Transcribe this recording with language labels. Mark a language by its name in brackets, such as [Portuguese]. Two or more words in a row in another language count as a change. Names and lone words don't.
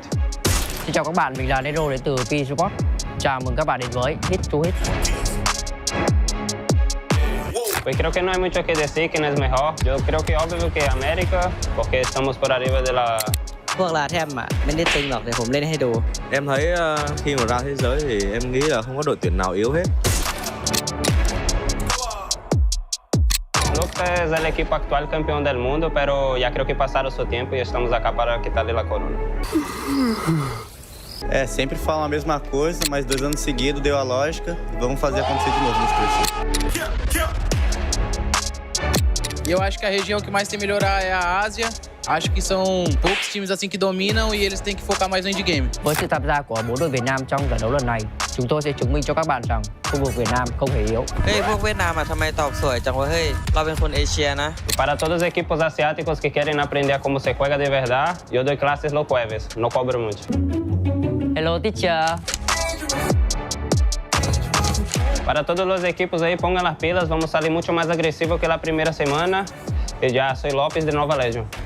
[Vietnamese] Xin chào các bạn, mình là Nero đến từ PE Sports. Chào mừng các bạn đến với Hit to Hit. [Spanish] Pues creo que no hay mucho que decir quién es mejor. Yo creo que obvio que América, porque estamos por arriba de la... [Thai] พวกลาแทมไม่ได้ตึงหรอกเดี๋ยวผมเล่นให้ดู [Vietnamese] Em thấy khi mà ra thế giới thì em nghĩ là không có đội tuyển nào yếu hết. [Spanish] Lux es el equipo actual campeón del mundo, pero ya creo que pasaron su tiempo y estamos acá para quitarle la corona. [Portuguese] Sempre falam a mesma coisa, mas 2 anos seguidos deu a lógica. Vamos fazer acontecer de novo nesse processo. E eu acho que a região que mais tem que melhorar é a Ásia. Acho que são poucos times assim que dominam e eles têm que focar mais no [English] indie game. [Vietnamese] Với sự tham gia của 4 đội Việt Nam trong giải đấu lần này, chúng tôi sẽ chứng minh cho các bạn rằng khu vực Việt Nam không hề yếu. [Thai] เฮ้ยพวกเวียดนามทำไมตอบสวยจังวะเฮ้ยเราเป็นคนเอเชียนะ [Spanish] Para todos los equipos asiáticos que quieren aprender cómo se juega de verdad, yo doy clases los jueves, no cobro mucho. [English] Hello teacher. [Spanish] Para todos los equipos ahí, pongan las pilas, vamos a salir mucho más agresivo que la primera semana. Y ya, soy López de Nova Legion.